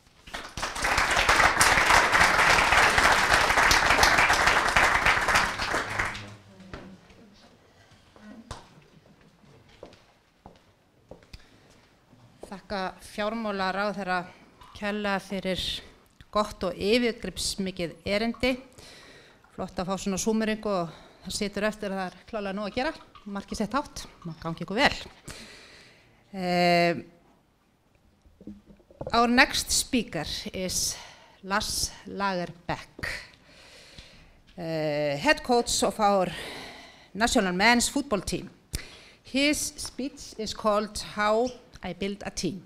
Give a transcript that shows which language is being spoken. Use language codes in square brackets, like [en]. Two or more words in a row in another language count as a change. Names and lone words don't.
[is] Þakka fjármálaráðherra kærlega fyrir gott og yfirgripsmikið erindi. Flott að fá svona súmeringu og það situr eftir að það klárlega nóg að gera. Markið sett hátt, gangi ykkur vel. [en] Our next speaker is Lars Lagerbäck, head coach of our national men's football team. His speech is called How I Built a Team.